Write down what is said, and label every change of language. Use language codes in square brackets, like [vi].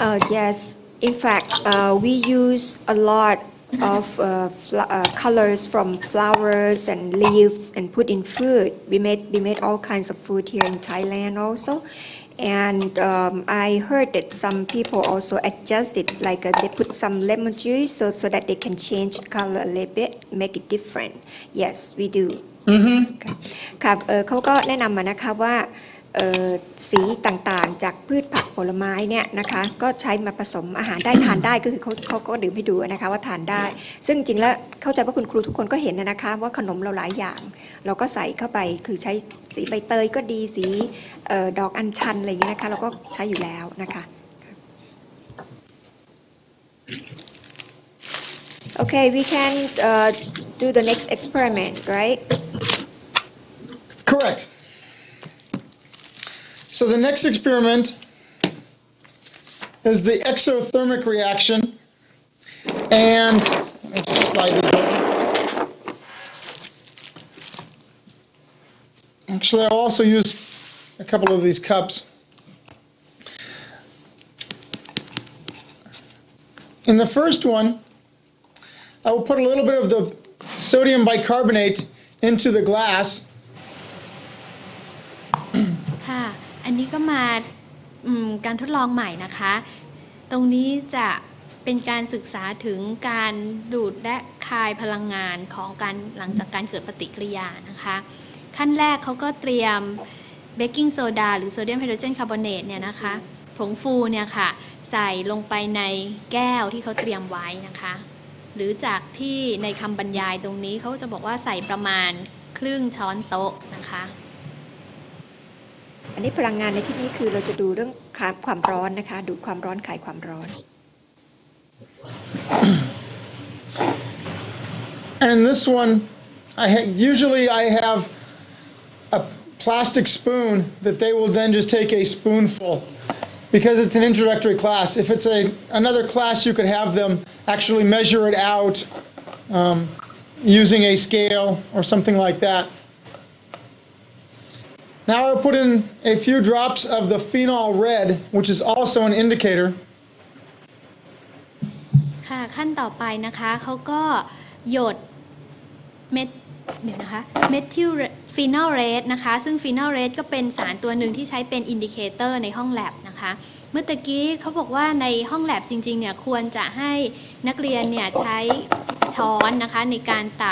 [en] Yes, in fact, we use a lot of colors from flowers and leaves and put in food. We made all kinds of food here in Thailand also, and I heard that some people also adjust it, like they put some lemon juice so that they can change the color a little bit, make it different. Yes, we do. [th] ครับเขาก็แนะนำมานะคะว่าสีต่างๆจากพืชผักผลไม้เนี่ยนะคะก็ใช้มาผสมอาหารได้ทานได้ก็คือเขาก็ดื่มให้ดูนะคะว่าทานได้ซึ่งจริงแล้วเข้าใจว่าคุณครูทุกคนก็เห็นนะคะว่าขนมเราหลายอย่างเราก็ใส่เข้าไปคือใช้สีใบเตยก็ดีสีดอกอัญชันอะไรอย่างเงี้ยนะคะเราก็ใช้อยู่แล้วนะคะ [en] Okay, we can do the next experiment, right? Correct. So the next experiment is the exothermic reaction, and let me just slide this over. Actually, I'll also use a couple of these cups. In the first one, I will put a little bit of the sodium bicarbonate into the glass. [th] ค่ะ อันนี้ก็มาการทดลองใหม่นะคะ ตรงนี้จะเป็นการศึกษาถึงการดูดและคายพลังงานของการหลังจากการเกิดปฏิกิริยานะคะ ขั้นแรกเขาก็เตรียมเบกกิ้งโซดาหรือโซเดียมไฮโดรเจนคาร์บอเนตเนี่ยนะคะผงฟูเนี่ยค่ะใส่ลงไปในแก้วที่เขาเตรียมไว้นะคะหรือจากที่ในคำบรรยายตรงนี้เขาจะบอกว่าใส่ประมาณครึ่งช้อนโต๊ะนะคะ อันนี้พลังงานในที่นี้คือเราจะดูเรื่องความร้อนนะคะดูดความร้อนคายความร้อน [en] And in this one, usually I have a plastic spoon that they will then just take a spoonful because it's an introductory class. If it's another class, you could have them actually measure it out using a scale or something like that. Now I'll put in a few drops of the phenol red, which is also an indicator. [th] ค่ะขั้นต่อไปนะคะเขาก็หยดเม็ดทิลฟีนอลเรดนะคะซึ่งฟีนอลเรดก็เป็นสารตัวหนึ่งที่ใช้เป็นอินดิเคเตอร์ในห้องแลบนะคะเมื่อตะกี้เขาบอกว่าในห้องแลบจริงๆเนี่ยควรจะให้นักเรียนเนี่ยใช้ช้อนนะคะในการ